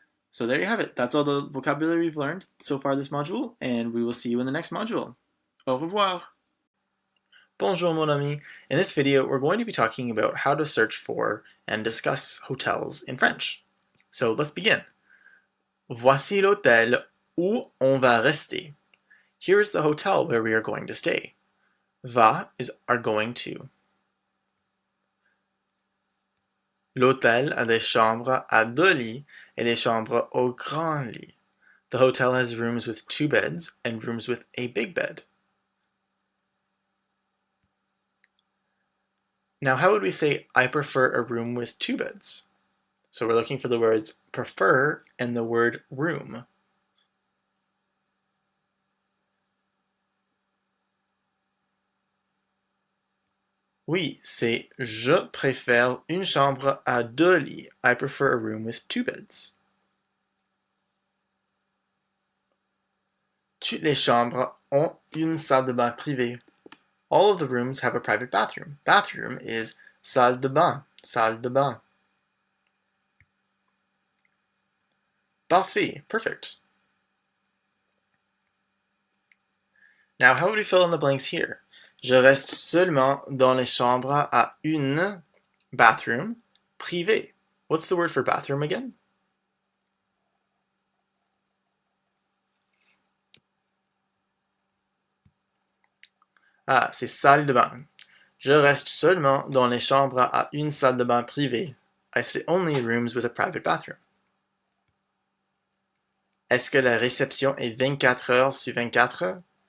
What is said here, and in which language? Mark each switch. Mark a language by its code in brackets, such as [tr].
[en] So there you have it. That's all the vocabulary we've learned so far this module, and we will see you in the next module. [fr] Au revoir! Bonjour mon ami. [en] In this video, we're going to be talking about how to search for and discuss hotels in French. So let's begin. [fr] Voici l'hôtel où on va rester. [en] Here is the hotel where we are going to stay. Va is are going to. [fr] L'hôtel a des chambres à 2 lits et des chambres au grand lit. [en] The hotel has rooms with 2 beds and rooms with a big bed. Now, how would we say, I prefer a room with 2 beds? So we're looking for the words prefer and the word room. [fr] Oui, c'est je préfère une chambre à 2 lits. [en] I prefer a room with 2 beds. [fr] Toutes les chambres ont une salle de bain privée. [en] All of the rooms have a private bathroom. Bathroom is salle de bain, salle de bain. [fr] Parfait, perfect. [en] Now, how would we fill in the blanks here? [fr] Je reste seulement dans les chambres à une bathroom privée. [en] What's the word for bathroom again? [fr] Ah, c'est salle de bain. Je reste seulement dans les chambres à une salle de bain privée. [en] I stay only in rooms with a private bathroom. [fr] Est-ce que la réception est 24 heures sur 24?